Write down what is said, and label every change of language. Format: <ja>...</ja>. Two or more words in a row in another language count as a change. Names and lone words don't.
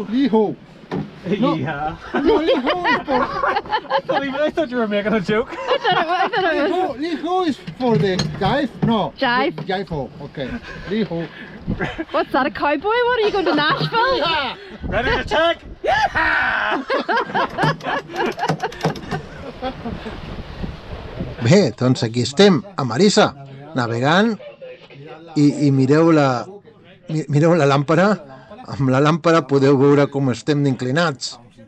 <en>Liho. No. Yeah. No, Liho is for... I thought you were making a joke. I thought it was. Liho is for the jive? No. Jive. Jive, okay. Liho. What's that, a cowboy? What, are you going to Nashville? Hija! Ready to attack?</en> <ca>Bé, doncs aquí estem, a Marisa, navegant i mireu la làmpara. Amb la làmpara podeu veure com estem d'inclinats.</ca>